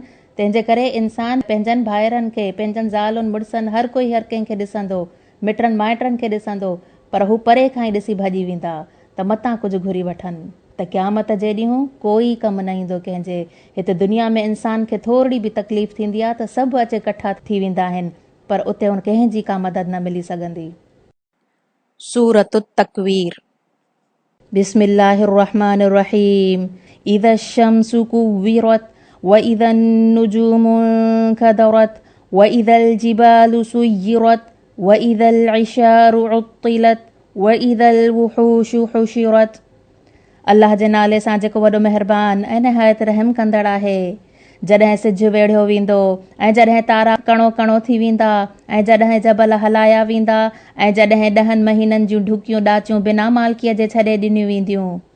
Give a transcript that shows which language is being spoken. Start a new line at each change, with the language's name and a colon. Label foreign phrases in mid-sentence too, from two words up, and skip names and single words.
Sindhi: तंहिंजे करे इंसान पंहिंजनि भाइरनि खे, पंहिंजनि ज़ालुनि मुड़ुसनि हर कोई हर कंहिंखे ॾिसंदो, मिटनि माइटनि खे ॾिसंदो, पर हू परे खां ई ॾिसी भॼी वेंदा त मतां कुझु घुरी वठनि त क़यामत जे ॾींहुं कोई कमु न ईंदो कंहिंजे। हिते दुनिया में इंसान खे थोरी बि तकलीफ़ थींदी आहे त सभु अचे इकट्ठा थी वेंदा आहिनि, पर उते हुन कंहिंजी का मदद न मिली सघंदी। सूरत तकवीर।
Arabic: بسم الله الرحمن الرحيم. إذا الشمس كورت وإذا النجوم انكدرت وإذا الجبال سيرت وإذا العشار عطلت وإذا الوحوش حشرت.
Sindhi: अल्लाह जे नाले सां जेको वॾो महिरबान ऐं निहायत रहम कंदड़ आहे। जॾहिं सिजु वेढ़ियो वेंदो ऐं जॾहिं तारा कणो कणो थी वेंदा ऐं जॾहिं जबल हलाया वेंदा ऐं जॾहिं 10 महीननि जूं ढुकियूं ॾाचियूं बिना मालकीअ जे छॾे ॾिनियूं वेंदियूं।